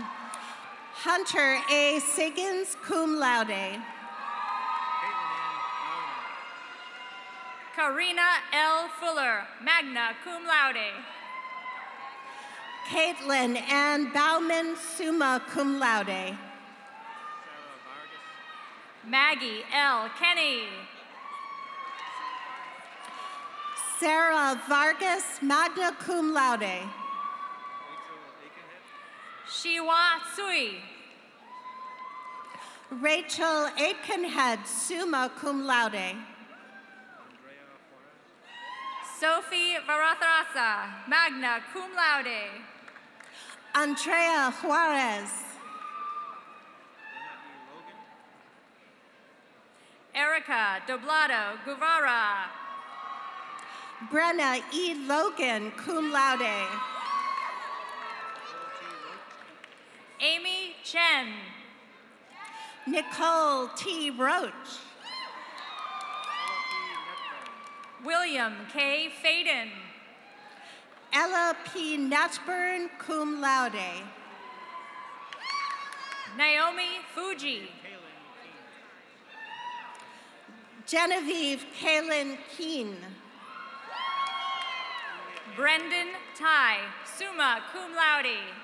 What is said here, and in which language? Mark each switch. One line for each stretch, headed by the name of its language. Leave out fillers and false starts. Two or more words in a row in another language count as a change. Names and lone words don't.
English: Hunter A. Siggins,
Latin: cum laude.
English: Karina L. Fuller,
Latin: magna cum laude.
English: Caitlin Ann Bauman,
Latin: summa cum laude.
English: Maggie L. Kenny. Sarah Vargas,
Latin: magna cum laude.
English: Shiwa Sui. Rachel Aikenhead,
Latin: summa cum laude.
English: Sophie Varathrasa,
Latin: magna cum laude.
English: Andrea Juarez. Erica Doblado Guevara. Brenna E. Logan,
Latin: cum laude.
English: Amy Chen. Nicole T. Roach. William K. Faden. Ella P. Natchburn,
Latin: cum laude.
English: Naomi Fuji. Genevieve Kaylin Keen. Brendan Tai,
Latin: summa cum laude.